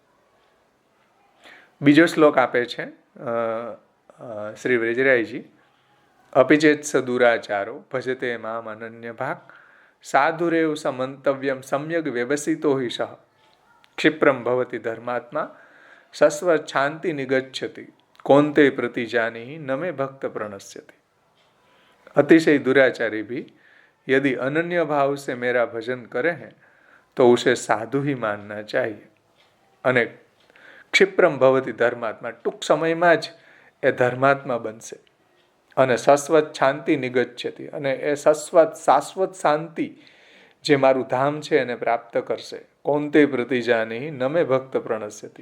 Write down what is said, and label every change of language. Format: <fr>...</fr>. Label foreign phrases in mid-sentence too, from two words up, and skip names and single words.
<gu>બીજો શ્લોક આપે છે શ્રી વ્રજરાયજી.</gu> <sa>અપિચેત સદુરાચારો ભજતે મામ અનન્ય ભાગ સાધુરેવ સમંતવ્યમ સમ્યગ વ્યવસિતો હિ સહ ક્ષિપ્રમ ભવતિ ધર્માત્મા સસ્વચ્છાંતિ નિગચ્છતિ कौनते प्रतिजानी नमे भक्त प्रणश्यति.</sa> <hi>अतिशय दुराचारी भी यदि अनन्य भाव से मेरा भजन करे हैं तो उसे साधु ही मानना चाहिए.</hi> <gu>અને</gu> <sa>ક્ષિપ્રમ ભવતિ ધર્માત્મા,</sa> <gu>ટૂંક સમયમાં જ એ ધર્માત્મા બનશે. અને</gu> <sa>શાશ્વત શાંતિ નિગચ્છતિ,</sa> <gu>અને એ શાશ્વત શાંતિ જે મારું ધામ છે એને પ્રાપ્ત કરશે.</gu> <sa>કૌંતે પ્રતિજાની નમે ભક્ત પ્રણશ્યતિ.</sa>